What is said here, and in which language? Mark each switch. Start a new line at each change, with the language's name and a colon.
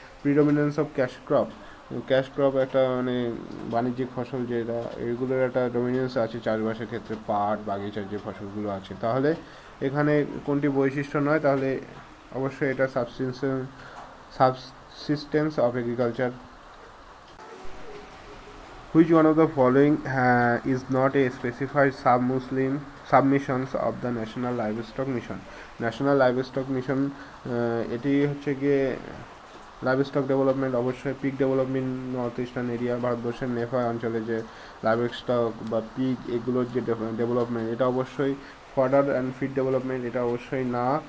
Bangla: প্রিডমিনেন্স of cash crop একটা মানে বাণিজ্যিক ফসল, যেটা এগুলোর একটা ডমিনেন্স আছে চাষবাসের ক্ষেত্রে, পাট বাগিচার যে ফসলগুলো আছে। তাহলে এখানে কোনটি বৈশিষ্ট্য নয়? তাহলে অবশ্যই এটা subsistence of agriculture.
English: Which one of the following is not a specified submissions of the National Livestock Mission?
Bangla: National livestock mission এটি হচ্ছে গিয়ে লাইভস্টক ডেভেলপমেন্ট, অবশ্যই pick development north eastern area, ভারতবর্ষের নেফা অঞ্চলে যে লাইভস্টক বা পিক এগুলোর যে ডেভেলপমেন্ট, এটা অবশ্যই ফডার অ্যান্ড ফিড ডেভেলপমেন্ট, এটা অবশ্যই না।